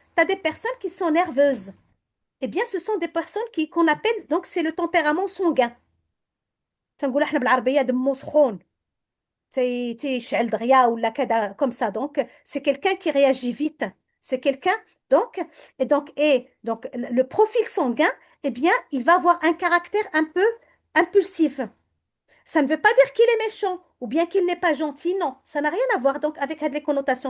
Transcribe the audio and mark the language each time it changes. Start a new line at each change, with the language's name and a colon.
French: Tu as des personnes qui sont nerveuses. Eh bien, ce sont des personnes qu'on appelle, donc, c'est le tempérament sanguin.
Arabic: تنقول احنا بالعربية دمو سخون، تيشعل دغيا ولا كذا comme ça.
French: Donc, c'est quelqu'un qui réagit vite. C'est quelqu'un, donc, donc, le profil sanguin, eh bien, il va avoir un caractère un peu impulsif. Ça ne veut pas dire qu'il est méchant ou bien qu'il n'est pas gentil, non. Ça n'a rien à voir donc avec les connotations.